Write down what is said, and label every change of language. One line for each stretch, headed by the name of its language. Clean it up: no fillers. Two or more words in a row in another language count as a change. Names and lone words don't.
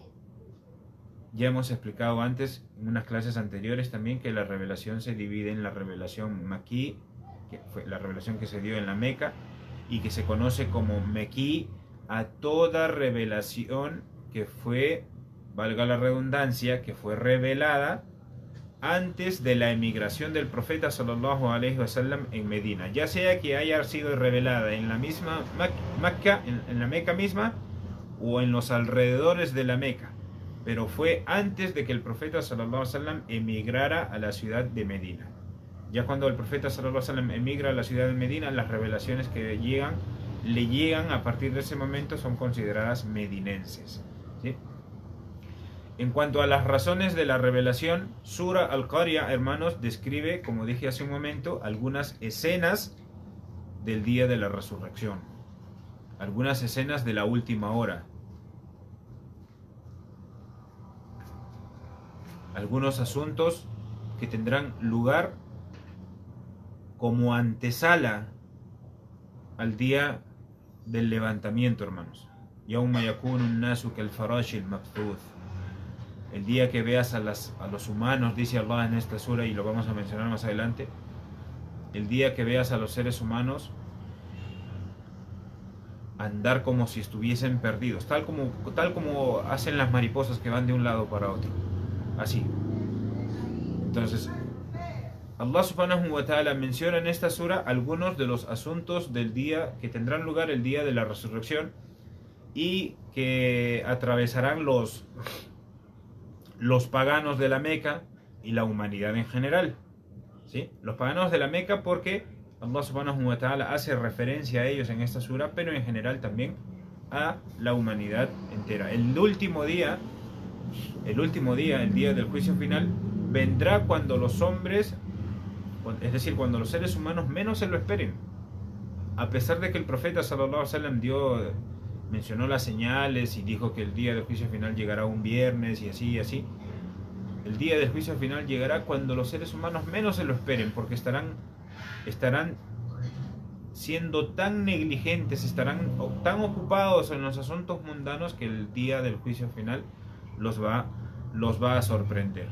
Spanish: Ya hemos explicado antes en unas clases anteriores también que la revelación se divide en la revelación maquí, que fue la revelación que se dio en la Meca, y que se conoce como mequí a toda revelación que fue, valga la redundancia, que fue revelada antes de la emigración del profeta
Arabic: صلى الله عليه وسلم
Spanish: en Medina, ya sea que haya sido revelada en la misma Meca, en la Meca misma, o en los alrededores de la Meca, pero fue antes de que el profeta
Arabic: صلى الله عليه وسلم
Spanish: emigrara a la ciudad de Medina. Ya cuando el profeta
Arabic: صلى الله عليه وسلم
Spanish: emigra a la ciudad de Medina, las revelaciones que le llegan a partir de ese momento son consideradas medinenses, ¿sí? En cuanto a las razones de la revelación, Sura Al-Qari'ah, hermanos, describe, como dije hace un momento, algunas escenas del día de la resurrección, algunas escenas de la última hora, algunos asuntos que tendrán lugar como antesala al día del levantamiento, hermanos.
Arabic: يوم يكون الناس كالفراش المبثوث.
Spanish: El día que veas a los humanos, dice Allah en esta sura, y lo vamos a mencionar más adelante, el día que veas a los seres humanos andar como si estuviesen perdidos, tal como hacen las mariposas que van de un lado para otro, así. Entonces,
Arabic: الله سبحانه وتعالى
Spanish: menciona en esta sura algunos de los asuntos del día que tendrán lugar el día de la resurrección y que atravesarán los paganos de la Meca y la humanidad en general, ¿sí? Los paganos de la Meca porque
Arabic: الله سبحانه وتعالى
Spanish: hace referencia a ellos en esta sura, pero en general también a la humanidad entera. El último día, el día del juicio final, vendrá cuando los hombres, es decir, cuando los seres humanos menos se lo esperen. A pesar de que el profeta
Arabic: صلى الله عليه وسلم
Spanish: mencionó las señales y dijo que el día del juicio final llegará un viernes y así y así, el día del juicio final llegará cuando los seres humanos menos se lo esperen, porque estarán siendo tan negligentes, estarán tan ocupados en los asuntos mundanos que el día del juicio final los va a sorprender.